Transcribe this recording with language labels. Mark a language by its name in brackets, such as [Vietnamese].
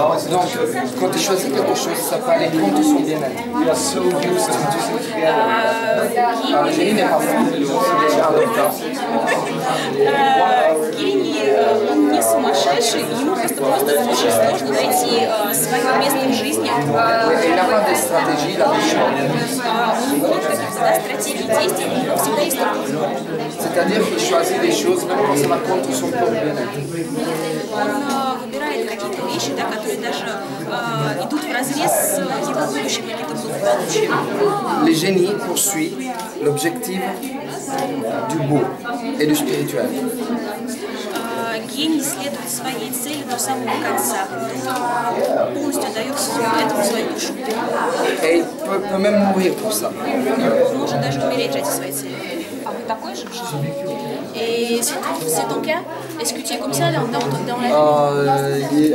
[French] Donc, quand il choisit quelque chose, ça peut aller contre son bien-être. Le génie n'est pas fou, il est indomptable. [Russian] Гений, он не сумасшедший, ему просто очень сложно найти свое место в жизни. [French] Il n'a pas de stratégie, il a des choix. [Russian] Он не имеет каких-то стратегий действий, у него всегда есть только выбор. [French] C'est-à-dire qu'il choisit des choses même quand ça va contre son propre bien-être. [Russian] Он выбирает какие-то вещи, да, которые даже идут вразрез с его будущим каким-то благополучием. [French] Le génie poursuit l'objectif du beau et du spirituel. [Russian] Гений следует своей цели до самого конца, полностью отдает этому свою душу. [French] Et il peut même mourir pour ça. [Russian] Он может даже умереть ради своей цели. А вы такой же в жизни? [French] Et c'est ton cas? Est-ce que tu es comme ça dans la vie?